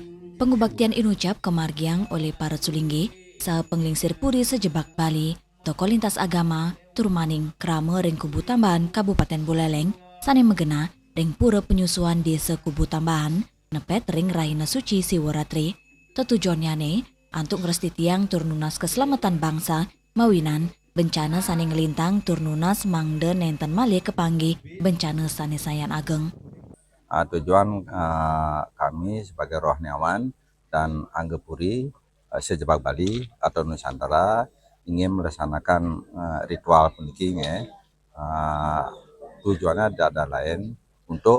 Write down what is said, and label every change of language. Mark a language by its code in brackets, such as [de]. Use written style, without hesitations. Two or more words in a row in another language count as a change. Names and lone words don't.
[ban] Pengobaktian inucap kemargiang oleh para sulinggi, saha penglingsir puri sejebak Bali, tokoh lintas agama, turmaning krama ring Kubu Tambahan, Kabupaten Buleleng, saning megena ring pura penyusuan desa Kubu Tambahan, nepet ring Rahina Suci Siwaratri, tujuannya antuk ngresti tiang turnunas keselamatan bangsa mawinan bencana saning ngelintang turnunas mangde nenten malih kepanggih bencana sanes sayan ageng. [id] Tujuan kami sebagai rohaniawan dan Anggepuri sejebak Bali atau Nusantara ingin melaksanakan ritual puniki tujuannya ada lain untuk